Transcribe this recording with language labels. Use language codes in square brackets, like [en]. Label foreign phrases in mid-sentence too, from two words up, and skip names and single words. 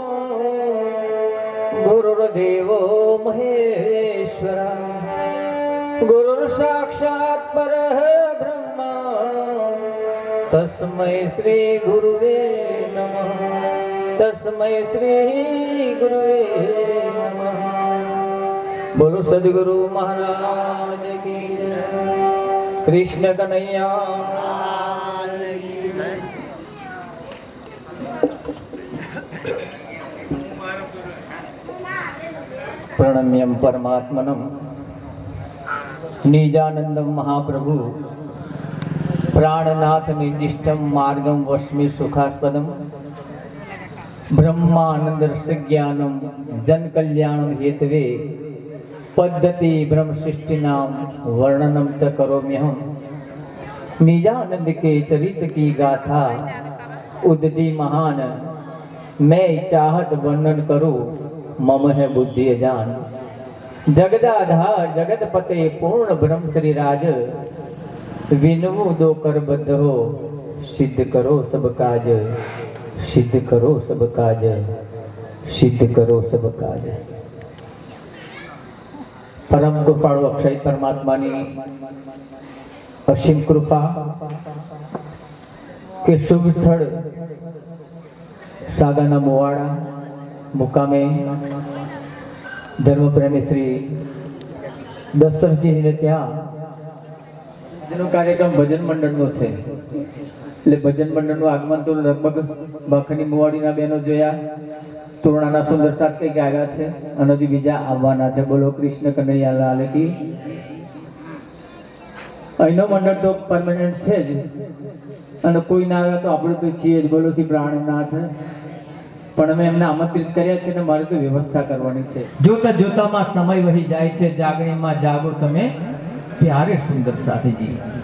[sa] गुरुर्देवो महेश्वरा गुरुर साक्षात परब्रह्म तस्मै श्री गुरुवे नमः तस्मै श्री गुरुवे नमः [hi] बोलो सदगुरु महाराज की जय कृष्ण कनैया [sa] प्रणम्यं परमात्मनं निजानंदं महाप्रभु प्राणनाथ निर्दिष्टं मार्गं वस्मि सुखास्पदं ब्रह्मानंद ज्ञानं जन कल्याणं हेतवे पद्धति ब्रह्म सृष्टिनां वर्णनं च करोम्यहं [hi] निजानंद के चरित की गाथा उदती महान मैं चाहत वर्णन करूं मम है बुद्धि अजान जगदाधार जगतपते पूर्ण ब्रह्म श्री राज विनमु दो कर बद्ध हो सिद्ध करो सब काज सिद्ध करो सब काज सिद्ध करो सब काज [gu] પરમ કૃપાળુ અક્ષય પરમાત્માની અસીમ કૃપા કે શુભ સ્થલ સાગાના મોવાડા મુકામે ધર્મપ્રેમી શ્રી દશરથજી ને ત્યાં જેનો કાર્યક્રમ ભજન મંડળનો છે એટલે ભજન મંડળનું આગમન તો લગભગ બખની મુવાડીના બહેનો જોયા તોરણાના સુંદર સાથ કઈ આવ્યા છે અને હજી બીજા આવવાના છે [hi] बोलो कृष्ण कनैया लाल की [gu] અહીંનો મંડળ તો પરમેનન્ટ છે જ અને કોઈ ના આવે તો આપણે તો છીએ જ બોલો શ્રી પ્રાણનાથ પણ અમે એમને આમંત્રિત કર્યા છે ને મારે તો વ્યવસ્થા કરવાની છે જોતા જોતામાં સમય વહી જાય છે જાગણીમાં જાગો તમે પ્યારે સુંદર સાથીજી